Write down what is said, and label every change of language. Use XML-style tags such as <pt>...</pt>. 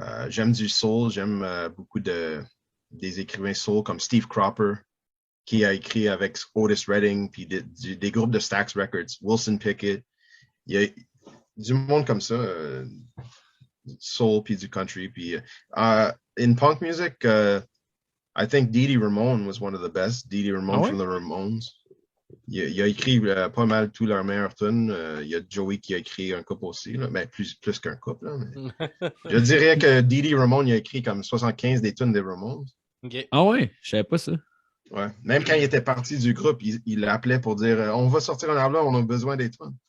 <fr>J'aime du soul, j'aime beaucoup des écrivains soul comme Steve Cropper, qui a écrit avec Otis Redding, puis des groupes de Stax Records, Wilson Pickett. Il y a du monde comme ça, soul puis du country.</fr> <en>Puis in punk music, I think Dee Dee Ramone was one of the best. Dee Dee Ramone from the Ramones.</en> <fr>Il a écrit pas mal tous leurs meilleurs tunes. Il y a Joey qui a écrit un couple aussi, là. Ben, plus qu'un couple. Là, mais... Je dirais que Dee Dee Ramone il a écrit comme 75 des tunes des Ramones.</fr> <en>Okay.</en> <fr>Ah ouais, je savais pas ça. Ouais. Même quand il était parti du groupe, il l'appelait pour dire on va sortir un album, on a besoin des tunes.</fr>